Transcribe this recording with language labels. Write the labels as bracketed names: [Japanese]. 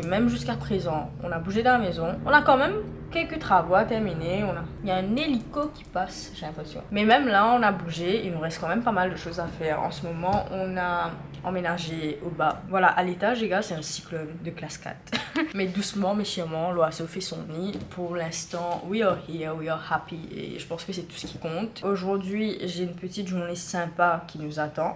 [French] Et même jusqu'à présent, on a bougé dans la maison, on a quand même quelques travaux à terminer. Il y a un hélico qui passe, j'ai l'impression. Mais même là, on a bougé, il nous reste quand même pas mal de choses à faire. En ce moment, on a emménagé au bas. Voilà, à l'étage, les gars, c'est un cyclone de classe 4. Mais doucement, mais sûrement, l'oiseau fait son nid. Pour l'instant, [English] we are here, we are happy. [French] Et je pense que c'est tout ce qui compte. Aujourd'hui, j'ai une petite journée sympa qui nous attend.